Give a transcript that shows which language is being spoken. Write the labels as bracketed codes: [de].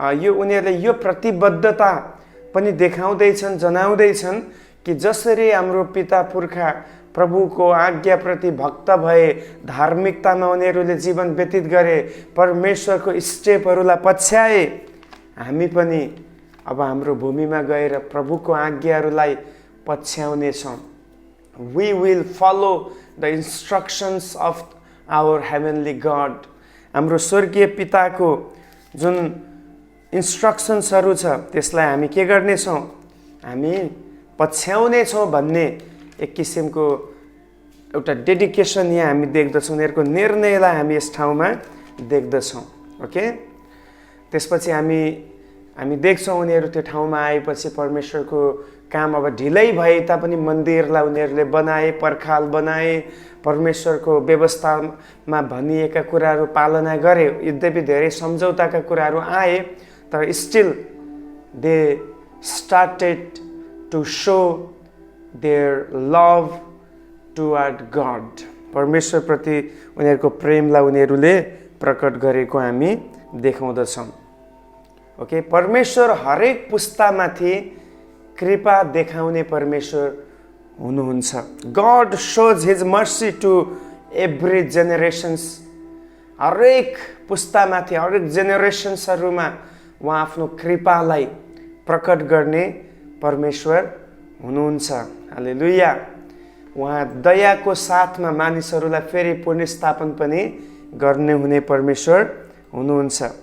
[ne] उनीहरूले यो प्रतिबद्धता पनि देखाउँदैछन्, जनाउँदैछन् कि जसरी हाम्रो पिता पुर्खा प्रभुको आज्ञाप्रति भक्त भए, धार्मिकतामा उनीहरूले जीवन व्यतीत गरे, परमेश्वरको स्टेपहरूलाई पछ्याए, हामी पनि अब हाम्रो भूमिमा गएर प्रभुको आज्ञाहरूलाई पछ्याउनेछौँ। [en] We will follow the instructions of our heavenly God. [ne] हाम्रो स्वर्गीय पिताको जुन इन्स्ट्रक्सन्सहरू छ त्यसलाई हामी के गर्नेछौँ? हामी पछ्याउनेछौँ भन्ने एक किसिमको एउटा डेडिकेसन यहाँ हामी देख्दछौँ। उनीहरूको निर्णयलाई हामी यस ठाउँमा देख्दछौँ। ओके, त्यसपछि हामी देख्छौँ उनीहरू त्यो ठाउँमा आएपछि परमेश्वरको काम अब ढिलै भए तापनि मन्दिरलाई उनीहरूले बनाए, पर्खाल बनाए, परमेश्वरको व्यवस्थामा भनिएका कुराहरू पालना गरे। यद्यपि धेरै सम्झौताका कुराहरू आए, तर [en] Still they started to show their love toward God. [ne] परमेश्वरप्रति उनीहरूको प्रेमलाई उनीहरूले प्रकट गरेको हामी देखाउँदछौँ। ओके, परमेश्वर हरेक पुस्तामाथि कृपा देखाउने परमेश्वर हुनुहुन्छ। [en] God shows his mercy to every generations. [ne] हरेक पुस्तामाथि, हरेक जेनेरेसन्सहरूमा उहाँ आफ्नो कृपालाई प्रकट गर्ने परमेश्वर हुनुहुन्छ। हालेलुया। उहाँ दयाको साथमा मानिसहरूलाई फेरि पुनर्स्थापन पनि गर्ने हुने परमेश्वर हुनुहुन्छ।